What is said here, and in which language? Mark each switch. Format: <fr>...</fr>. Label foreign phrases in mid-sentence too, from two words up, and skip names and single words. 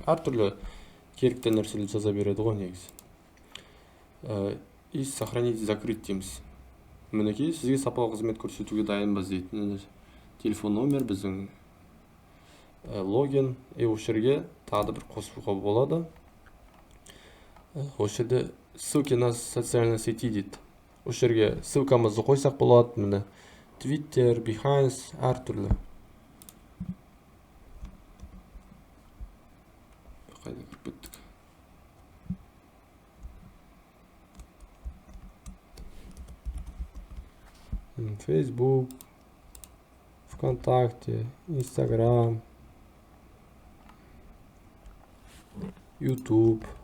<kk>Әртүрлі керекті нәрселер жаза береді ғой негізі.</kk> <ru>И сохранить, закрыть</ru> <kk>дейміз. Мінекей сізге сапалы қызмет көрсетуге дайынбыз дейді. Телефон номер, біздің логин. Осы жерге тағы да бір қосуға болады. Осы жерде</kk> <ru>ссылки на социальные сети дейді.</ru> <kk>Осы жерге ссылкамызды қойсақ болады. Міне Twitter, Behance, әртүрлі. Қайда кіріп кеттік? Facebook, ВКонтакте, Instagram, YouTube.</kk>